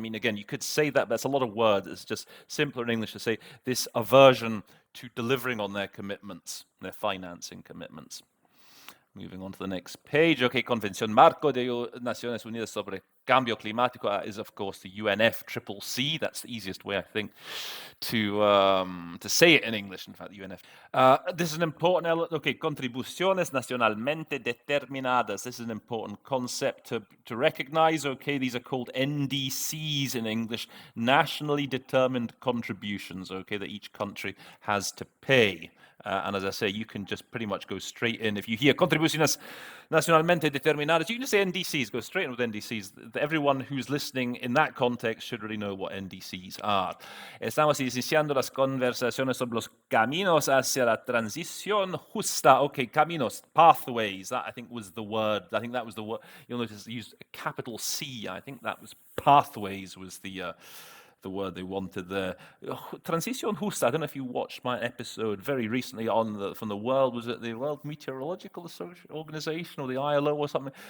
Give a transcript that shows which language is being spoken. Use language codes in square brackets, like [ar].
[en] I mean, again, you could say that, but it's a lot of words. It's just simpler in English to say this aversion to delivering on their commitments, their financing commitments. Moving on to the next page. Okay, Convención Marco de Naciones Unidas sobre Cambio Climático is, of course, the UNFCCC. That's the easiest way, I think, to say it in English. In fact, the UNF. This is an important element. [es] Okay, contribuciones nacionalmente determinadas. [en] This is an important concept to recognize. Okay, these are called NDCs in English, nationally determined contributions. Okay, that each country has to pay. And as I say, you can just pretty much go straight in. If you hear [es] contribuciones nacionalmente determinadas, [en] you can just say NDCs, go straight in with NDCs. Everyone who's listening in that context should really know what NDCs are. [es] Estamos iniciando las conversaciones sobre los caminos hacia la transición justa. [en] Okay, caminos, pathways, that I think was the word. I think that was the word. You'll notice it used a capital C. I think that was pathways was the word they wanted there. Transición justa. I don't know if you watched my episode very recently from the World, was it the World Meteorological Organization or the ILO or something?